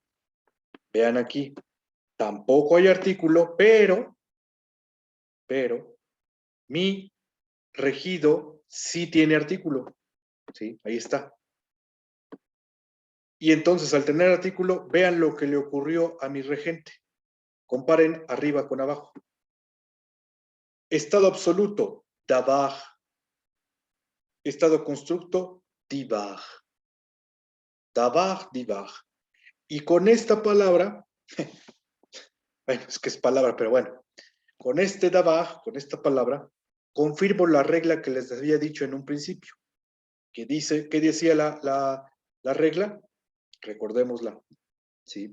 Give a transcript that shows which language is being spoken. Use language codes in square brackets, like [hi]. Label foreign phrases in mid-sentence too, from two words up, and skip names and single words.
[es] Vean aquí, tampoco hay artículo, pero mi regido sí tiene artículo. ¿Sí? Ahí está. Y entonces, al tener artículo, vean lo que le ocurrió a mi regente. Comparen arriba con abajo. Estado absoluto, dabaj. Estado constructo, dibaj. [he] דָּבָר, דְּבַר. [es] Y con esta palabra, bueno, es que es palabra, pero bueno, con este dabaj, con esta palabra, confirmo la regla que les había dicho en un principio. Que dice, ¿qué decía la regla? Recordémosla. ¿Sí?